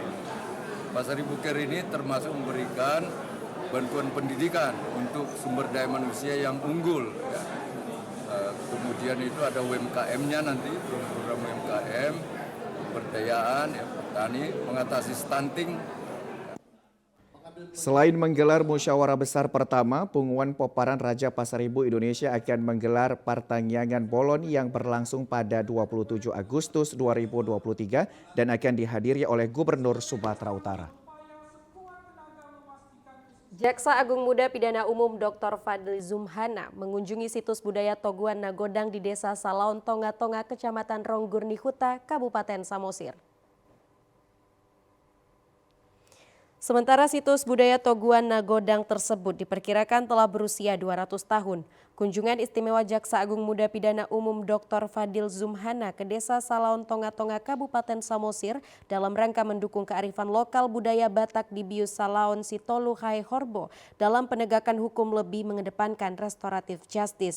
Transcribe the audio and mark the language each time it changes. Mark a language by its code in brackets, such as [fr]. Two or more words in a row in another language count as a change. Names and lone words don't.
[id] Pasaribu Care ini termasuk memberikan bantuan pendidikan untuk sumber daya manusia yang unggul. Ya. Kemudian itu ada UMKM-nya nanti, program UMKM, pemberdayaan, ya, petani, mengatasi stunting. Selain menggelar musyawarah besar pertama, Punguan Poparan Raja Pasaribu Indonesia akan menggelar Partangyangan Bolon yang berlangsung pada 27 Agustus 2023 dan akan dihadiri oleh Gubernur Sumatera Utara. Jaksa Agung Muda Pidana Umum Dr. Fadli Zumhana mengunjungi situs budaya Toguan Nagodang di Desa Salaon Tonga-Tonga, Kecamatan Ronggurni Huta, Kabupaten Samosir. Sementara situs budaya Toguan Nagodang tersebut diperkirakan telah berusia 200 tahun. Kunjungan istimewa Jaksa Agung Muda Pidana Umum Dr. Fadil Zumhana ke Desa Salaon Tonga-Tonga, Kabupaten Samosir dalam rangka mendukung kearifan lokal budaya Batak di Bius Salaon Sitolu Hai Horbo dalam penegakan hukum lebih mengedepankan restoratif justice.